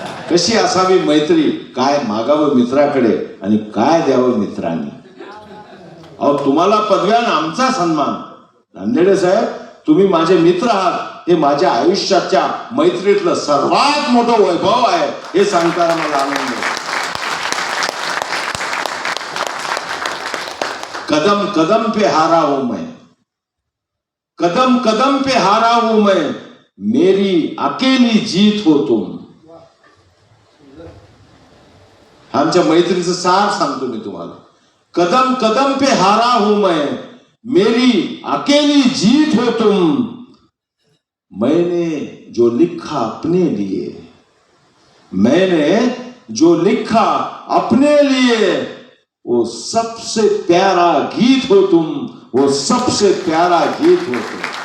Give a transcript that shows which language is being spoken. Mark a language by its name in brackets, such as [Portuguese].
[Marathi] कशी असावी मैत्री, काय मागावं मित्राकडे आणि काय द्यावं मित्रांनी. अहो तुम्हाला पदव्यान आमचा सन्मान. नांदेडे साहेब तुम्ही माझे मित्र आहात हे माझ्या आयुष्याच्या मैत्रीतलं सर्वात मोठं वैभव आहे हे सांगताना मला आनंद आहे. [Hindi] कदम कदम पे हारा हूं मैं, कदम कदम पे हारा हूं मैं, मेरी अकेली जीत हो तुम. [Marathi] आमच्या मैत्रीचं सार सांगतो मी तुम्हाला. [Hindi] कदम कदम पे हारा हूं मैं, मेरी अकेली जीत हो तुम. मैंने जो लिखा अपने लिए, मैंने जो लिखा अपने लिए, वो सबसे प्यारा गीत हो तुम, वो सबसे प्यारा गीत हो तुम.